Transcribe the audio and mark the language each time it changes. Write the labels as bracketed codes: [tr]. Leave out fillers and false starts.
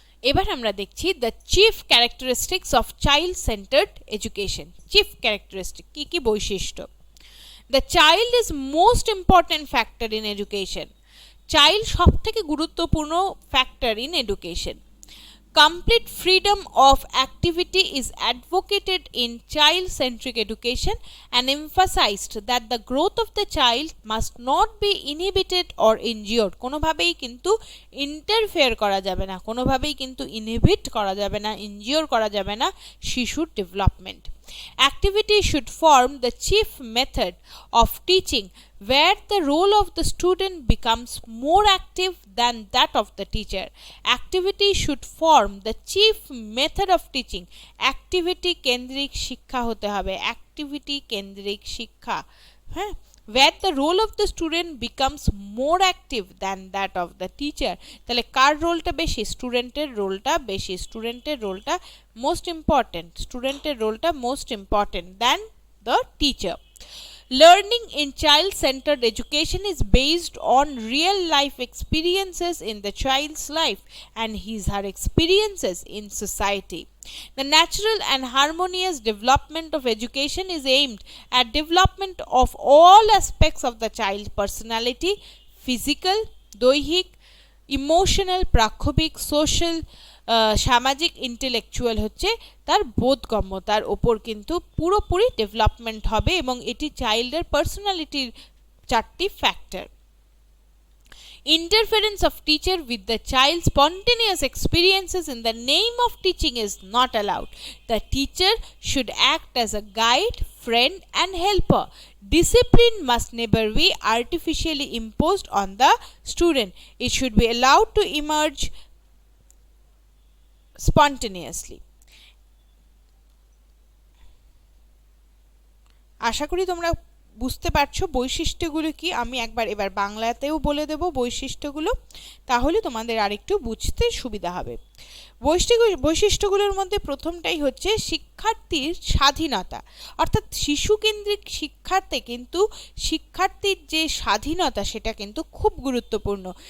[bn] এবার আমরা দেখছি [en] The chief characteristics of child centered education. Chief characteristic [bn] কি কি বৈশিষ্ট্য? [en] The child is most important factor in education. [bn] Child সব থেকে গুরুত্বপূর্ণ [en] Factor in education. Complete freedom of activity is advocated in child-centric education and emphasized that the growth of the child must not be inhibited or injured. [bn] কোনোভাবেই কিন্তু interfere করা যাবে না, কোনোভাবেই কিন্তু ইনহিবিট করা যাবে না, ইনজিওর করা যাবে না শিশুর development. [en] Activity should form the chief method of teaching, where the role of the student becomes more active than that of the teacher. Activity should form the chief method of teaching. Activity [bn] কেন্দ্রিক শিক্ষা হতে হবে, activity কেন্দ্রিক শিক্ষা, হ্যাঁ, [en] where the role of the student becomes more active than that of the teacher. [bn] তাহলে কার রোলটা বেশি? স্টুডেন্টের রোলটা বেশি, স্টুডেন্টের রোলটা মোস্ট ইম্পর্টেন্ট, স্টুডেন্টের রোলটা most important [en] than the teacher. Learning in child-centered education is based on real-life experiences in the child's life and his/her experiences in society. The natural and harmonious development of education is aimed at development of all aspects of the child's personality, physical, দৈহিক, emotional, প্রাক্ষবিক, social, সামাজিক, intellectual [bn] হচ্ছে তার বোধগম্যতার ওপর কিন্তু পুরোপুরি development হবে। এবং এটি চাইল্ডের পার্সোনালিটির চারটি factor. [en] Interference of teacher with the child's spontaneous experiences in the name of teaching is not allowed. The teacher should act as a guide, friend and helper. Discipline must never be artificially imposed on the student. It should be allowed to emerge spontaneously. [bn] আশা করি তোমরা বুঝতে পারছো বৈশিষ্ট্যগুলো কি। আমি এবার বাংলাতেও বলে দেব বৈশিষ্ট্যগুলো, তাহলে তোমাদের আরেকটু বুঝতে সুবিধা হবে। বৈশিষ্ট্যগুলোর মধ্যে প্রথমটাই হচ্ছে শিক্ষার্থীর স্বাধীনতা, অর্থাৎ শিশু কেন্দ্রিক শিক্ষার্থে কিন্তু শিক্ষার্থীর যে স্বাধীনতা সেটা কিন্তু খুব গুরুত্বপূর্ণ।